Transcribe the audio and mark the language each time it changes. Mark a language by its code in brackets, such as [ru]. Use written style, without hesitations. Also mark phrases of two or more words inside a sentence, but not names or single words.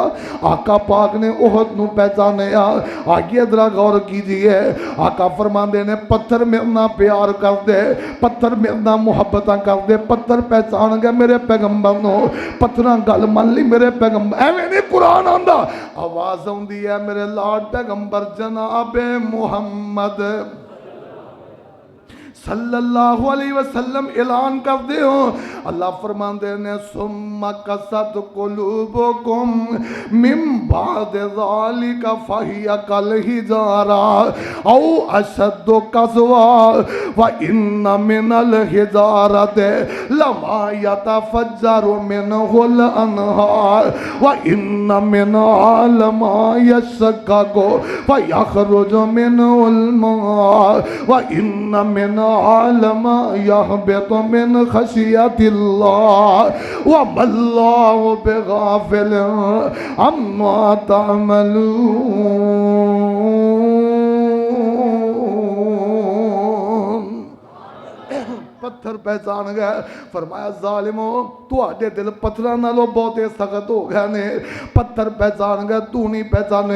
[pa] آقا پاک نے احد نوں پہچانیا۔ اگے ذرا غور کیجیے آقا فرماندے نے پتھر میرے نال پیار کردے پتھر میرے نال محبت کردے پتھر پہچان گئے میرے پیغمبر نوں پتھراں گل من لئی میرے پیغمبر ایویں نہیں قرآن آندا آواز آؤندی ہے میرے لاڈلے پیغمبر جناب محمد [ar] صلى الله عليه وسلم [pa] اعلان کر دے ہو. اللہ فرماتے نے [ar] ثم قست قلوبكم من بعد ذلك فهي كالحجارة أو أشد قسوة وإن من الحجارة لما يتفجر منه الأنهار وإن منها لما يشقق فيخرج منه الماء وإن منها لما يهبط من خشية الله وما الله بغافل عما تعملون. [pa] پتھر پہچان گئے فرمایا ظالمو تہاڈے دل پتھراں نالوں بہتے سخت ہو گئے نے پتھر پہچان گئے تو نہیں پہچانے.